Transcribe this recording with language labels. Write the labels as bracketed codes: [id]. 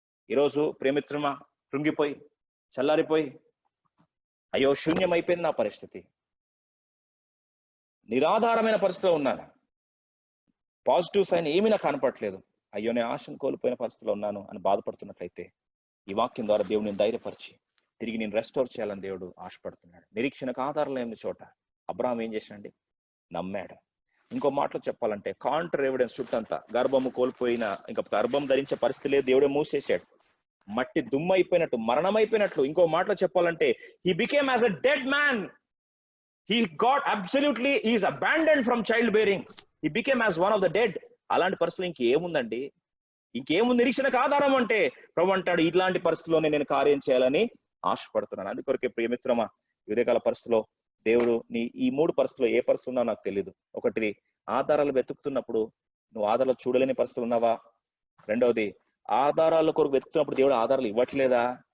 [te] ఈరోజు ప్రేమిత్రమా కృంగిపోయి చల్లారిపోయి అయ్యో శూన్యం అయిపోయింది నా పరిస్థితి, నిరాధారమైన పరిస్థితిలో ఉన్నాను, పాజిటివ్ సైన్ ఏమీ నాకు కనపడట్లేదు, అయ్యో నేను ఆశను కోల్పోయిన పరిస్థితిలో ఉన్నాను అని బాధపడుతున్నట్లయితే ఈ వాక్యం ద్వారా దేవుడిని ధైర్యపరిచి తిరిగి నేను రెస్టోర్ చేయాలని దేవుడు ఆశపడుతున్నాడు. నిరీక్షణకు ఆధారం లేని చోట అబ్రహాం ఏం చేశాడండి? నమ్మాడు. ఇంకో మాటలో చెప్పాలంటే కాంట్ర ఎవిడెన్స్ చుట్టంతా గర్భము కోల్పోయిన, ఇంకా గర్భం ధరించే పరిస్థితి లేదు, దేవుడే మూసేసాడు. మట్టి దుమ్మైపోయినట్టు, మరణమైపోయినట్లు. ఇంకో మాటలో చెప్పాలంటే [en] he became as a dead man. He got absolutely, he is abandoned from childbearing. He became as one of the dead. [te] అలాంటి పరిస్థితులు ఇంకేముందండి? ఇంకేముంది నిరీక్షణకు ఆధారం అంటే? ప్రభు అంటాడు, ఇలాంటి పరిస్థితుల్లోనే నేను కార్యం చేయాలని ఆశపడుతున్నాను. అందుకొరకే ప్రియమిత్రమా, ఉదయకాల పరిస్థితిలో దేవుడు నీ ఈ 3 పరిస్థితుల్లో ఏ పరిస్థితులు ఉన్నావు నాకు తెలియదు. ఒకటి, ఆధారాలు వెతుకుతున్నప్పుడు నువ్వు ఆధారాలు చూడలేని పరిస్థితులు ఉన్నావా? రెండవది, ఆధారాల కొరకు వెతుకుతున్నప్పుడు దేవుడు ఆధారాలు ఇవ్వట్లేదా?